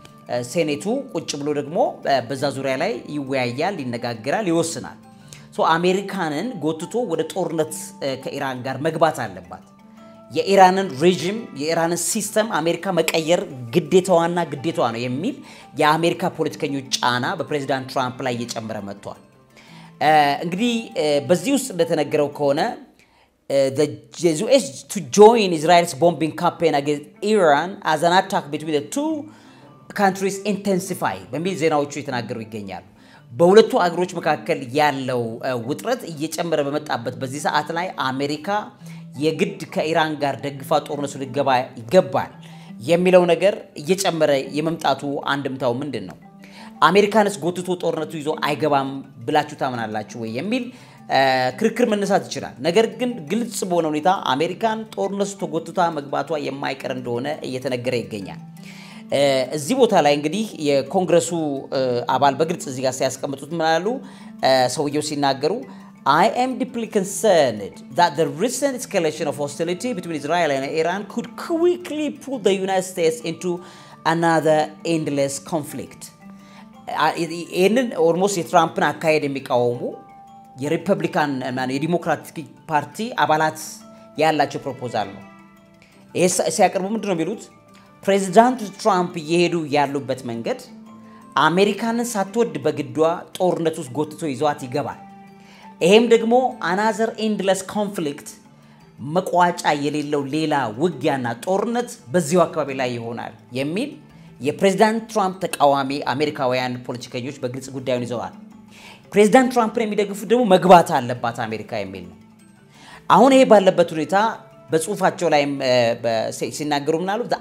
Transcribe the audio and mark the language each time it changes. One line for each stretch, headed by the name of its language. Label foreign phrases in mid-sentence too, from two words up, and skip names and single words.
Amharic: ሴኔቱ ቁጭ ብሎ ደግሞ በዛ ዙሪያ ላይ ይወያያል ይነጋገራል ይወስናል አሜሪካንን ጎትቶ ወደ ጦርነት ከኢራን ጋር መግባት አለባት የኢራንን ሬጂም የኢራንን ሲስተም አሜሪካ መቀየር ግዴታዋና ግዴታዋ ነው የሚል የአሜሪካ ፖለቲከኞች ጫና በፕሬዝዳንት ትራምፕ ላይ እየጨመረ መጥቷል እንግዲህ በዚህ ውስጥ እንደተነገረው ከሆነ
English: the US to join Israel's bombing campaign against Iran as an attack between the two countries intensify
Amharic: በሚል ዜናዎቹ የተናገሩ ይገኛሉ በሁለቱ አገሮች መካከል ያለው ውጥረት እየጨመረ በመጣበት በዚህ ሰዓት ላይ አሜሪካ የግድ ከኢራን ጋር ደግፋ ጦርነቱ ሊገባ ይገባል የሚለው ነገር እየጨመረ የመምጣቱ አንድምታው ምንድነው አሜሪካንስ ጎትቶ ጦርነቱ ይዞ አይገባም ብላችሁ ታምናላችሁ ወይ የሚል ክርክር መነሳት ይችላል ነገር ግን ግልጽ በሆነ ሁኔታ አሜሪካን ጦርነቱ ተጎትታ መግባቷ የማይቀር እንደሆነ እየተነገረ ይገኛል እዚህ ቦታ ላይ እንግዲህ የኮንግረሱ አባል በግልጽ እዚህ ጋር ሲያስቀምጡት ምናሉ ሰውየው ሲናገሩ
English: I am deeply concerned that the recent escalation of hostility between Israel and Iran could quickly put the United States into another endless conflict.
Amharic: ይህንን ኦልሞስት የትራምፕን አካሄድ የሚቃወሙ የሪፐብሊካን እና የዲሞክራቲክ ፓርቲ አባላት ያላቸው ፕሮፖዛል ነው ይሄ ሲያቀርቡ ምንድነው የሚሉት ፕሬዝዳንት ትራምፕ እየሄዱ ያሉበት መንገድ አሜሪካንን ሳትወድ በግዷ ጦርነት ውስጥ ጎትቶ ይዟት ይገባል ይሄም ደግሞ
English: another endless conflict
Amharic: መቋጫ የሌለው ሌላ ውጊያና ጦርነት በዚሁ አካባቢ ላይ ይሆናል የሚል የፕሬዝዳንት ትራምፕ ተቃዋሚ አሜሪካውያን ፖለቲከኞች በግልጽ ጉዳዩን ይዘዋል ፕሬዝዳንት ትራምፕን የሚደግፉ ደግሞ መግባት አለባት አሜሪካ የሚል ነው አሁን ይሄ ባለበት ሁኔታ በጽሁፋቸው ላይ ሲናገሩ ምናሉ